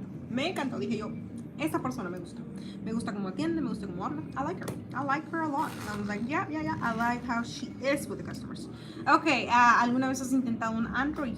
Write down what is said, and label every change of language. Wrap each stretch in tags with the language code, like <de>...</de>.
<es>Me encantó. Dije yo, esta persona me gusta. Me gusta cómo atiende, me gusta cómo habla.</es> <en>I like her a lot. And I was like, yeah. I like how she is with the customers.</en> <es>Okay, ¿alguna vez has intentado un Android?</es>